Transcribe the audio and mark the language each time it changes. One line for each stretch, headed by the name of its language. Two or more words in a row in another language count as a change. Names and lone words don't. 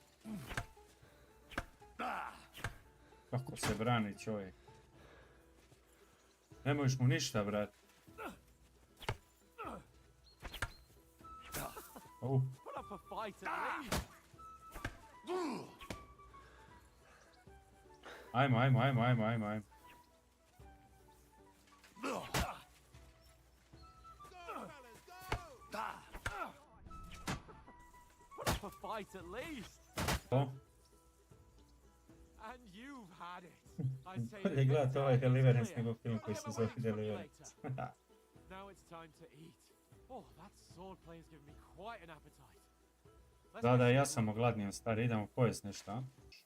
Croatian: Kako se brani čovjek. Ne možeš mu ništa, brat.
English: Put up a fight at least.
Croatian: Ajmo.
English: Put up a fight at least.
Croatian: To?
English: And you've had it. I'd say
Croatian: Bolje gledat ovaj Deliverance nego film koji se zove Deliverance.
English: Now it's time to eat. Oh, that sword play has given me quite an appetite.
Croatian: Da, ja sam ogladnio, stari, idemo pojest nešto, a?